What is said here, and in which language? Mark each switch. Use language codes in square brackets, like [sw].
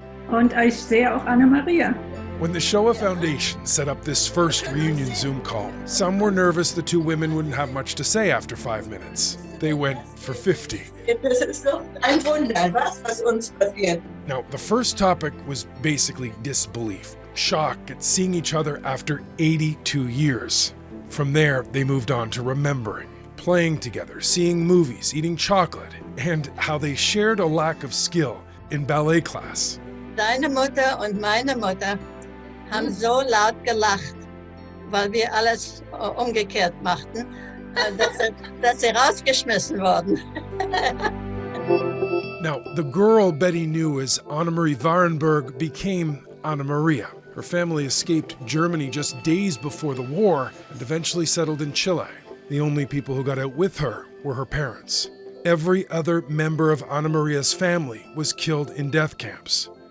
[de] Und ich sehe auch Anna-Maria. [en] When the Shoah Foundation set up this first reunion Zoom call, some were nervous the two women wouldn't have much to say after 5 minutes. They went for 50. [de] Das ist doch ein Wunder, was uns passiert. [en] Now, the first topic was basically disbelief, shock at seeing each other after 82 years. From there, they moved on to remembering, playing together, seeing movies, eating chocolate, and how they shared a lack of skill in ballet class. [de] Deine Mutter und meine Mutter haben so laut gelacht, weil wir alles umgekehrt machten, dass sie rausgeschmissen wurden. [en] Now, the girl Betty knew as Annemarie Warenberg became Anna Maria. Her family escaped Germany just days before the war and eventually settled in Chile. The only people who got out with her were her parents. Every other member of Anna Maria's family was killed in death camps.